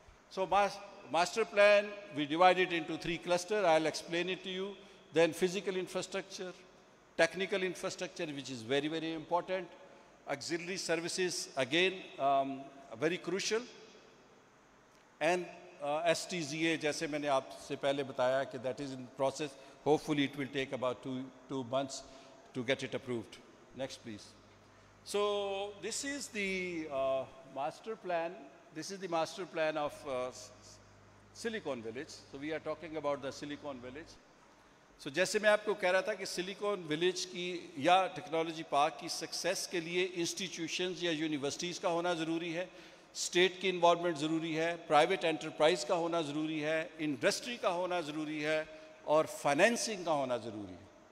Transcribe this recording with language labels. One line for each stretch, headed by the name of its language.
English: So master plan, we divide it into 3 clusters. I'll explain it to you. Then physical infrastructure, technical infrastructure, which is very, very important. Auxiliary services, again, very crucial. And
Urdu: STZA جیسے میں نے آپ سے پہلے بتایا کہ
English: that is in process. Hopefully it will take about two months to get it approved. Next please. So this is the master plan. This is the master plan of Silicon Village. So we are talking about the Silicon Village.
Urdu: So جیسے میں آپ کو کہہ رہا تھا کہ silicone village کی یا ٹیکنالوجی پارک کی سکسیس کے لیے انسٹیٹیوشنز یا یونیورسٹیز کا ہونا ضروری ہے, اسٹیٹ کی انوالومنٹ ضروری ہے, پرائیویٹ انٹرپرائز کا ہونا ضروری ہے, انڈسٹری کا ہونا ضروری ہے, اور فائنینسنگ کا ہونا ضروری ہے.